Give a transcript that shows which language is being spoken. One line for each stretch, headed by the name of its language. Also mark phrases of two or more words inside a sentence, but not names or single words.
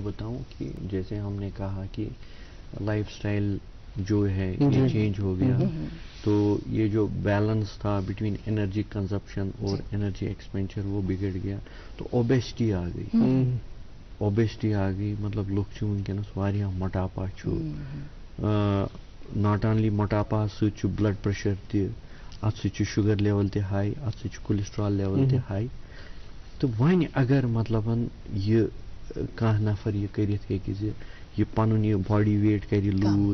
Urdu: میں آپ کو بتاؤں کہ جیسے ہم نے کہا کہ
English: life style
Urdu: جو ہے یہ چینج ہو گیا. تو یہ جو بیلنس تھا
English: between energy consumption
Urdu: اور
English: energy expenditure
Urdu: وہ بگڑ گیا. تو اوبیسٹی آ گئی.
Kashmiri: اوبیسٹی آ گئی مطلب لوگ ونکس واریاہ موٹاپا
English: not only
Kashmiri: موٹاپا سۭتۍ
English: blood pressure
Kashmiri: تہِ اتھ سۭتۍ
English: sugar level
Kashmiri: تہِ ہائی اتھ سۭتۍ
English: cholesterol level
Kashmiri: تہِ ہائی. تو وۄنۍ اگر مطلب یہ کانٛہہ نفر یہ کٔرِتھ ہیٚکہِ زِ یہ پنُن یہ
English: body weight
Kashmiri: کرِ لوٗز